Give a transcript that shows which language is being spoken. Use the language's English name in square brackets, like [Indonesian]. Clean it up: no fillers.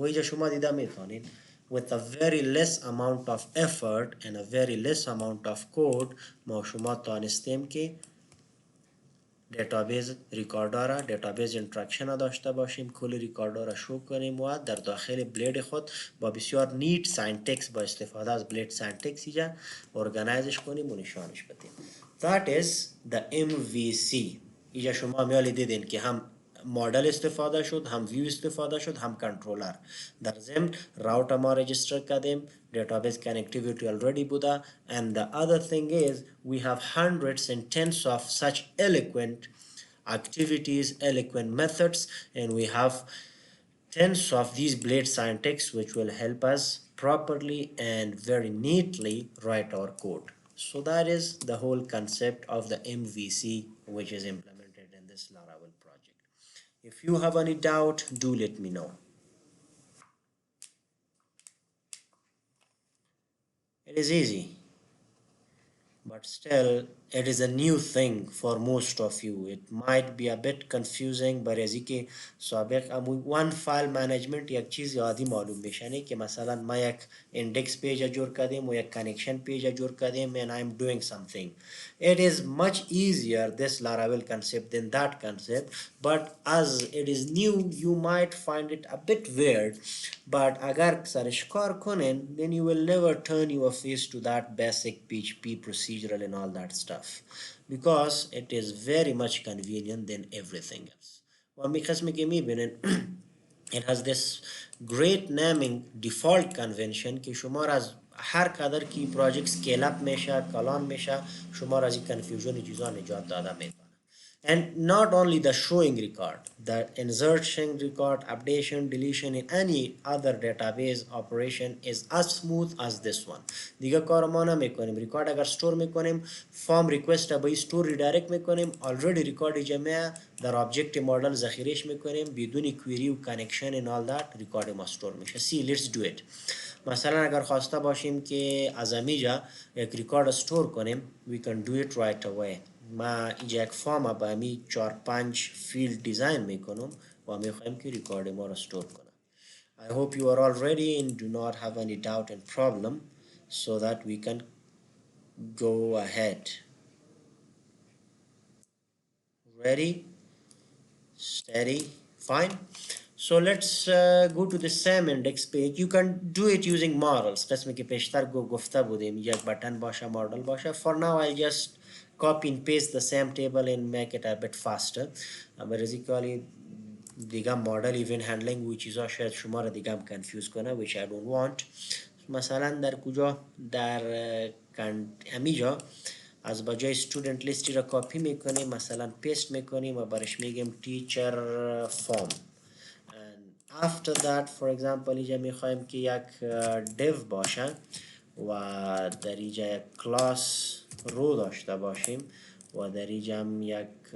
[Persian] ویجا شما دیده میتونید [English] with a very less amount of effort and a very less amount of code [Persian] ما شما تانستیم که دیتابیس ریکاردها را دیتابیس اینتراکشن داشته باشیم، کل ریکاردها را شو کنیم و در داخل بلید خود با بسیار نیت ساینتکس با استفاده از بلید ساینتکس اینجا ارگنایزش کنیم و نشانش بدیم. [English] That is the MVC. [Persian] اینجا شما میالی دیدین که هم مدل استفاده شد، هم ویو استفاده شد، هم کنترلر. در ضمن راوت ما رجیستر کردیم، [English] database connectivity already بوده, and the other thing is we have hundreds and tens of such eloquent activities, eloquent methods, and we have tens of these blade syntax which will help us properly and very neatly write our code. So that is the whole concept of the MVC which is implemented in this Laravel project. If you have any doubt, do let me know. it is easy, but still it is a new thing for most of you. It might be a bit confusing [Persian] برای که سابق one file management یک چیز یادی معلوم میشنه که مثلا ما یک index page جور کردیم و یک connection page جور کردیم [English] and I'm doing something. It is much easier this Laravel concept than that concept, but as it is new you might find it a bit weird, but [Persian] agar سرش کار کنن [English] then you will never turn your face to that basic PHP procedural and all that stuff because it is very much convenient than everything else. [Persian] ومی قسمی که میبینن [English] it has this great naming default convention [Persian] که شما را از هر قدر کی پراجکت سکیل اپ میشه کلان میشه شما را از این کنفیوژن چیزا نجات داده میکنه. [English] And not only the showing record, the insertion record, updation, deletion in any other database operation is as smooth as this one. [Persian] دیگه کار ما نمیکنیم. ریکارد اگر استور میکنیم فارم ریکوست به استور ریدایرکت میکنیم already ریکارد جمعه در آبجکت مدل ذخیرهش میکنیم بدون کویری و کانکشن [English] and all that [Persian] ریکارد ما استور میشه. [English] See, let's do it. [Persian] مثلا اگر خواسته باشیم که از امیجا یک ریکارد استور کنیم [English] we can do it right away. [Persian] ما اینجا یک فارم با امی 4-5 فیلد دیزاین میکنم و میخوایم که ریکارد ما را استور کنم. [English] I hope you are all ready and do not have any doubt and problem so that we can go ahead. Ready? Steady? Fine. So let's go to the same index page. You can do it using models. [Persian] قسمی که پیشتر گفته بودیم یک بٹن باشه مدل باشه. [English] For now I'll just copy and paste the same table and make it a bit faster. [Persian] Basically دیگه مدل ایونت هندلینگ و چیزا شاید شما را دیگه هم کنفیوز کنه [English] which I don't want. [Persian] مثلا در کجا در همیجا از بجای student لیستی را کاپی میکنیم مثلا پیست میکنیم و برش میگیم teacher form [English] and after that for example [Persian] اینجا میخوایم که یک div باشه و در اینجا یک class رو داشته باشیم و در اینجا هم یک